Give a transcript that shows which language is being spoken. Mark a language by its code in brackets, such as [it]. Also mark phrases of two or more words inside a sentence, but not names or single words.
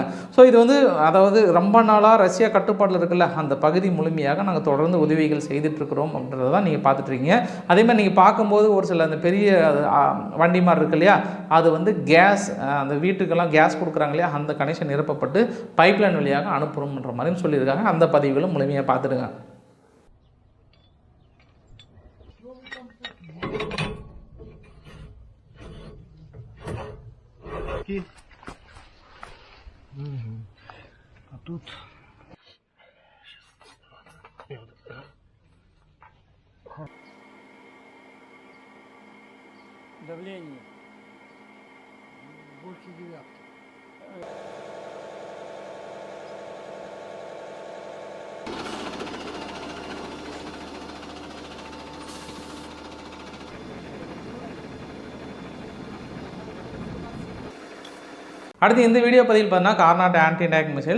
[ta] ஸோ இது வந்து அதாவது ரொம்ப நாளாக ரஷ்யா கட்டுப்பாட்டில் இருக்குல்ல, அந்த பகுதி முழுமையாக நாங்கள் தொடர்ந்து உதவிகள் செய்துட்ருக்குறோம் அப்படின்றத தான் நீங்கள் பார்த்துட்ருக்கீங்க. அதேமாதிரி நீங்கள் பார்க்கும்போது ஒரு சில அந்த பெரிய வண்டி மாதிரி இருக்கு இல்லையா, அது வந்து கேஸ், அந்த வீட்டுக்கெல்லாம் கேஸ் கொடுக்குறாங்க இல்லையா, அந்த கனெக்ஷன் நிரப்பப்பட்டு பைப்லைன் வழியாக அனுப்புகிறோம்ன்ற மாதிரியும் சொல்லியிருக்காங்க. அந்த பதிவுகளும் முழுமையாக பார்த்துடுங்க. [ru] А тут давление больше 9. [ta] அடுத்து இந்த வீடியோ பதிவில் பார்த்தீங்கன்னா கார்னாட் [en] anti tank missiles.